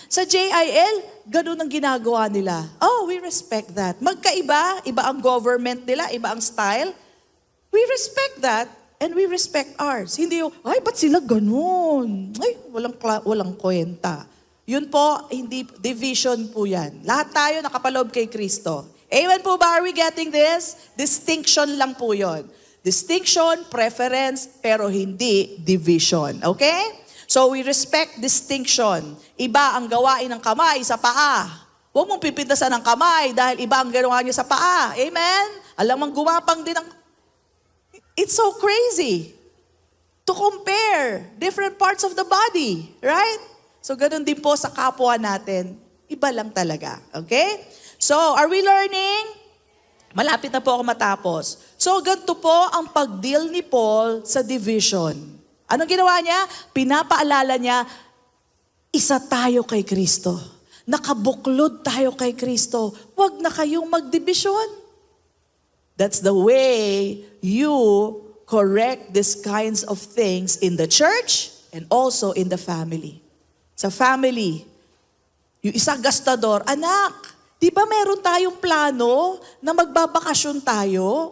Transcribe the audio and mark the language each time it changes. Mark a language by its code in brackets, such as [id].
[tl] Sa JIL, ganun ang ginagawa nila. [en] Oh, we respect that. [tl] Magkaiba, iba ang government nila, iba ang style. [en] We respect that and we respect ours. [tl] Hindi yung, ay, ba't sila ganun? Ay, walang kwenta. Yun po, hindi, division po yan. Lahat tayo nakapaloob kay Kristo. [en] Amen [tl] po ba? [en] Are we getting this? Distinction [tl] lang po yun. [en] Distinction, preference, [tl] pero hindi [en] division. Okay? So we respect distinction. [tl] Iba ang gawain ng kamay sa paa. Huwag mong pipintasan ng kamay dahil iba ang ginawa niya sa paa. Amen? Alam mong gumapang din ang... [en] It's so crazy to compare different parts of the body. [tl] Right? So ganun din po sa kapwa natin. Iba lang talaga. Okay? [en] So, are we learning? [tl] Malapit na po ako matapos. So, ganito po ang pag-deal ni Paul sa division. Anong ginawa niya? Pinapaalala niya, isa tayo kay Kristo. Nakabuklod tayo kay Kristo. Huwag na kayong magdibisyon. [en] That's the way you correct these kinds of things in the church and also in the family. [tl] Sa family, yung isa gastador, anak, di ba meron tayong plano na magbabakasyon tayo?